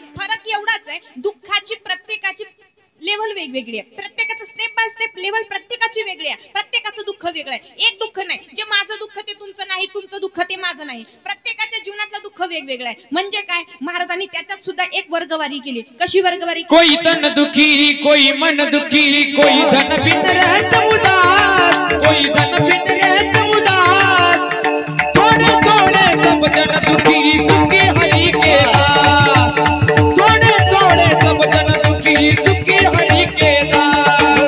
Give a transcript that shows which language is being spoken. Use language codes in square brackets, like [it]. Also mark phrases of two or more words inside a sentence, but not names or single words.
[mr] फरक एवढाच आहे, दुःखाची प्रत्येकाची लेवल वेगवेगळी आहे. प्रत्येकाचं [en] step by step [mr] लेवल प्रत्येकाची वेगळी आहे. प्रत्येकाचं दुःख वेगळं आहे. एक दुःख नाही, जे माझं दुःख ते तुमचं नाही, तुमचं दुःख ते माझं नाही. प्रत्येकाच्या जीवनातलं दुःख वेगवेगळं आहे. म्हणजे काय, महाराजांनी त्याच्यात सुद्धा एक वर्गवारी केली. कशी वर्गवारी? [hi] कोई तन दुखी, कोई मन दुखी, कोई धन बिन रहत उदास, कोई धन बिन रहत उदास, थोड़े थोड़े सब जन दुखी सुखी हरि के दास, थोड़े थोड़े सब जन दुखी सुखी हरि के दास.